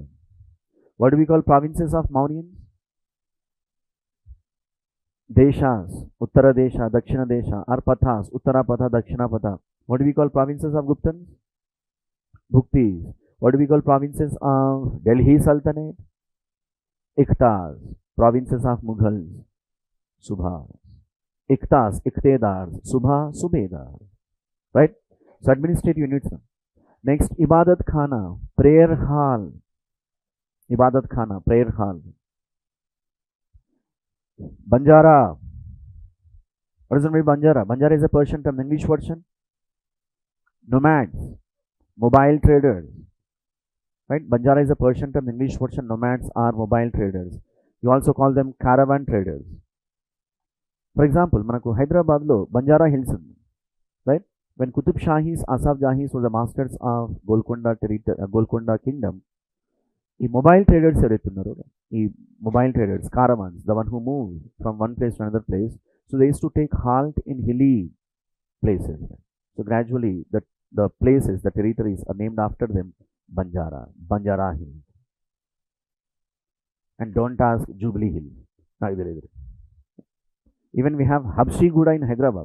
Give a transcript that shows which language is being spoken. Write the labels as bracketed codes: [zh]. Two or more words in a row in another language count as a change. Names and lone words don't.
[en] What do we call provinces of Mauryans? Deshas, Uttara Desha, Dakshina Desha, or Pathas, Uttara Patha, Dakshina Patha. What do we call provinces of Guptans? Bhuktis. What do we call provinces of Delhi Sultanate? Ikhtas, provinces of Mughals. Subhas. Ikhtas, Ikhtedars. Subha, Subedar. Right? So administrative units. Next, Ibadat Khana, prayer hall. Ibadat Khana, prayer hall. Banjara. What does it mean Banjara? Banjara is a Persian term. English version? Nomads. Mobile traders. Right? Banjara is a Persian term. English version, nomads are mobile traders. You also call them caravan traders. For example, [te] manaku Hyderabad lo Banjara Hills undi. [en] Right? When Qutub Shahis, Asaf Jahis were the masters of Golconda kingdom, [te] ఈ [en] mobile traders [te] ఎవరైతే ఉన్నారో ఈ [en] mobile traders caravans, the one who move from one place to another place, so they used to take halt in hilly places. So gradually the places, the territories are named after them. Banjara Hills. And don't ask Jubilee Hills. Even we have Habshi Guda in Hyderabad.